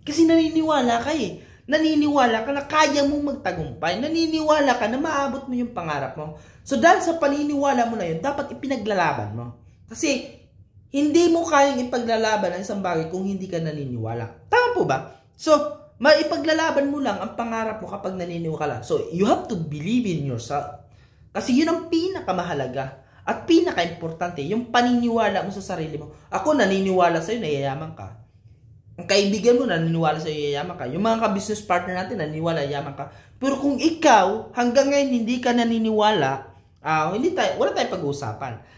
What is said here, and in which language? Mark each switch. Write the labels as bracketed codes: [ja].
[tl] Kasi naniniwala ka eh. Naniniwala ka na kaya mong magtagumpay. Naniniwala ka na maabot mo yung pangarap mo. So dahil sa paniniwala mo na yun, dapat ipinaglalaban mo. Kasi hindi mo kayang ipaglalaban ang isang bagay kung hindi ka naniniwala. Tama po ba? So, maipaglalaban mo lang ang pangarap mo kapag naniniwala. [en] So, you have to believe in yourself. [tl] Kasi yun ang pinakamahalaga at pinaka-importante, yung paniniwala mo sa sarili mo. Ako naniniwala sa'yo na yayaman ka. Ang kaibigan mo naniniwala sa'yo yayaman ka. Yung mga ka-business partner natin naniniwala yayaman ka. Pero kung ikaw, hanggang ngayon hindi ka naniniwala, wala tayong pag-uusapan.